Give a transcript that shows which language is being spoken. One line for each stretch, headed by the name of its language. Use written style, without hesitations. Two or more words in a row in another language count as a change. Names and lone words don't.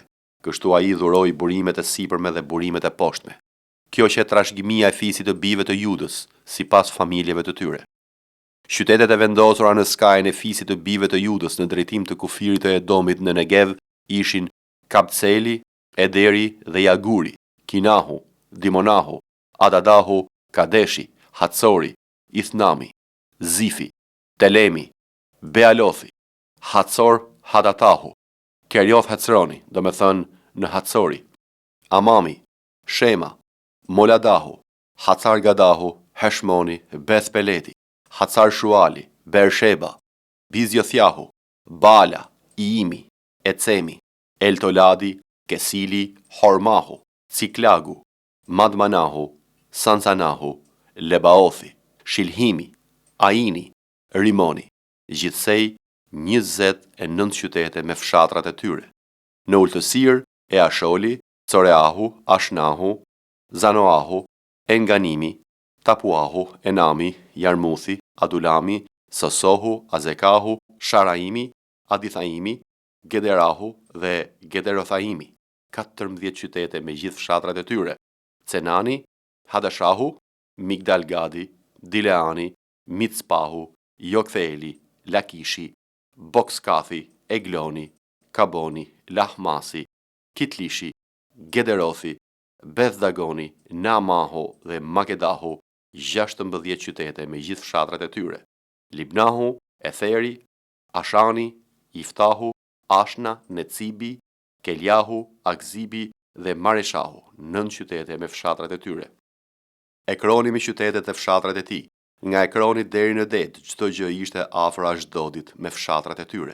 Albanian: Kështu ai dhuroi burimet e sipërme dhe burimet e poshtme. Kjo që trashëgimia e fisit të bijve të Judës, sipas familjeve të tyre. Qytetet e vendosura në skajin e fisit të bijve të Judës në drejtim të kufirit të Edomit në Negev ishin Kabceli, Ederi dhe Jaguri, Kinahu, Dimonahu, Adadahu, Kadeshi, Hatsori, Ithnami, Zifi, Telemi, Bealothi, Hatsor Hadatahu, Kerjoth Hecroni, do me thënë në Hatsori, Amami, Shema, Moladahu, Hatsar Gadahu, Heshmoni, Beth Peleti, Hatsar Shuali, Bersheba, Bizjothjahu, Bala, Iimi, Ecemi, Eltoladi, Kesili, Hormahu, Ciklagu, Madmanahu, Sansanahu, Lebaothi, Shilhimi, Aini, Rimoni, gjithsej 29 qytete me fshatrat e tyre. Në ultësirë e Asholi, Coreahu, Ashnahu, Zanoahu, Enganimi, Tapuahu, Enami, Jarmuthi, Adulami, Sosohu, Azekahu, Sharaimi, Adithaimi, Gederahu dhe Gederothaimi, 14 qytete me gjithë fshatrat e tyre. Cenani, Hadashahu, Migdalgadi, Dileani, Micpahu, Joktheli, Lakishi, Bokskathi, Egloni, Kaboni, Lahmasi, Kitlishi, Gederothi, Bethdagoni, Namaho dhe Makedahu, 16 qytete me gjithë fshatrat e tyre. Libnahu, Etheri, Ashani, Iftahu, Ashna, Necibi, Keljahu, Akzibi dhe Mareshahu, 9 qytete me fshatrat e tyre. Ekroni me qytetet e fshatrat e tij. Nga Ekroni deri në det, çdo gjë ishte afër Ashdodit me fshatrat e tyre.